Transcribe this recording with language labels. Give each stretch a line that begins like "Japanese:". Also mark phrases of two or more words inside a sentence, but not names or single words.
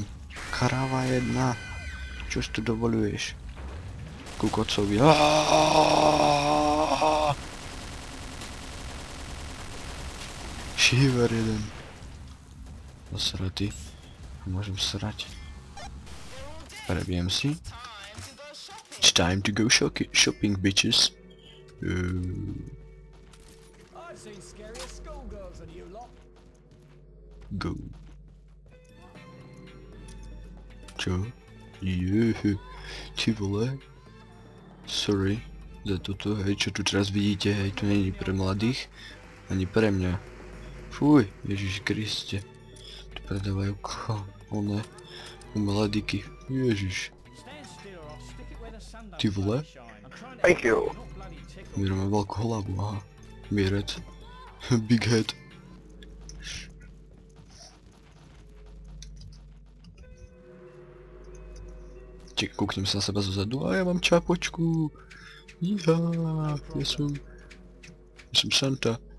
Slovak: Kráva jedna. Čo si tu dovoluješ? Ku kocovi. Šiver jeden. Zasratý. Môžem srať. Prebijem si.
English: It's time to go shopping, bitches. Go.
Slovak: Čo? Ty vole. Sorry za toto, hej, čo tu teraz vidíte, hej, to není pre mladých. Ani pre mňa. Fuj, Ježiš Kriste. Tu predávajú oné umelé diky. Ježiš.
English: Stand still or I'll stick it where the sun don't
Slovak: Ty vole.
English: bloody shine. I'm trying to Thank you. not bloody tickle.
Slovak: Miro má veľkú hlavu, aha. Mierec.
English: Big head.
Slovak: Kúknem sa na seba zozadu a ja mám čapočku. Iha, ja som Santa.